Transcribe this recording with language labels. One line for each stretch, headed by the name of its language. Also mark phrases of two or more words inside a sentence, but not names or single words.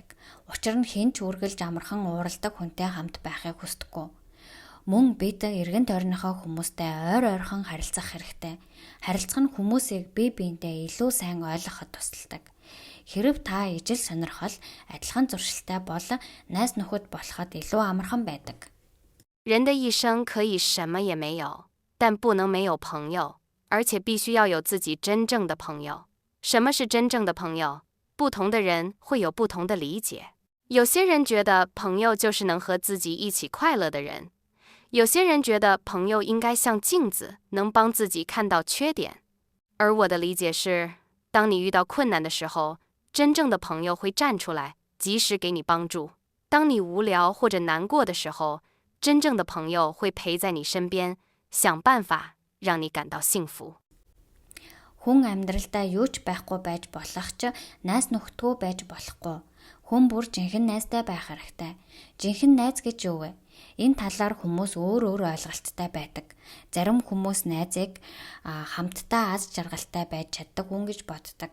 Mongolian: Учир нь хинч үргэлж амархан ууралдаг хүнтэй хамт байхыг хүсдэггүй. Мөн бид эргэн тойрныхоо хүмүүстэй ойр ойрхон харилцах хэрэгтэй. Харилцах нь хүмүүсийг бие биендээ илүү сайн ойлгоход тусалдаг. Хэрэв та ижил сонирхол адилхан зуршилтай бол найз нөхөд болоход илүү амархан байдаг.
Chinese: 人的一生可以什么也没有，但不能没有朋友，而且必须要有自己真正的朋友。什么是真正的朋友？不同的人会有不同的理解。有些人觉得朋友就是能和自己一起快乐的人。有些人觉得朋友应该像镜子，能帮自己看到缺点。而我的理解是，当你遇到困难的时候，真正的朋友会站出来，及时给你帮助。当你无聊或者难过的时候，真正的朋友会陪在你身边，想办法让你感到幸福。
Mongolian: Хүн амьдралдаа юу ч байхгүй байж болох ч найз нөхдөггүй байж болохгүй. Хүн бүр жинхэнэ найзтай байх хэрэгтэй. Жинхэнэ найз гэж юу вэ? Энэ талаар хүмүүс өөр ойлголттой байдаг. Зарим хүмүүс найзыг хамтдаа аз жаргалтай байж чаддаг хүн гэж боддог.